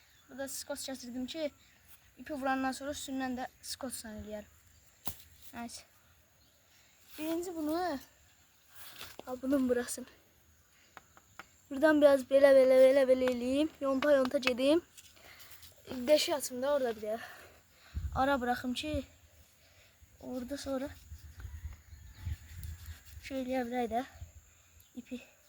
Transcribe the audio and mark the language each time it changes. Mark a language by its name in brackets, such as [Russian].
[Azerbaijani] Burada skot gətirdim ki, ipi vurandan sonra üstündən də skot eləyərəm. Neyse. Birinci bunu, bunun burasını. Buradan biraz belə eləyim. Yonta gedim. Deşik açım da orada bir de. [Turkish] Ara bırakım ki orada sonra şöyle yapayım da ipi.